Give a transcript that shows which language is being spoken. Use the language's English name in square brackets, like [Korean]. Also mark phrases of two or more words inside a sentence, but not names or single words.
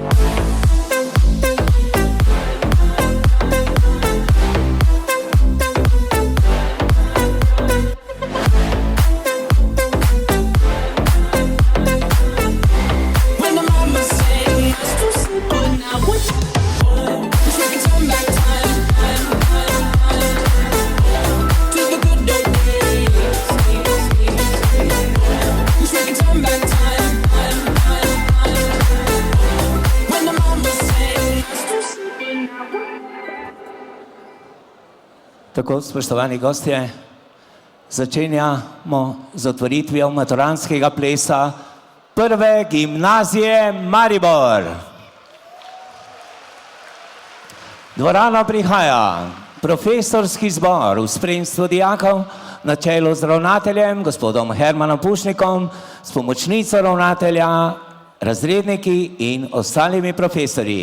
[English] When the mama sang us to sleep, but now we're wish we could turn back time to the good old days. Wish we could turn back time when the mama sang us to sleep, but now [Slovenian] Tako, spoštovani gostje, začenjamo z otvoritvijo maturantskega plesa Prve gimnazije Maribor. Dvorano prihaja profesorski zbor v spremstvu dijakov na čelu z ravnateljem, gospodom Hermanom Pušnikom, s pomočnico ravnatelja, razredniki in ostalimi profesorji.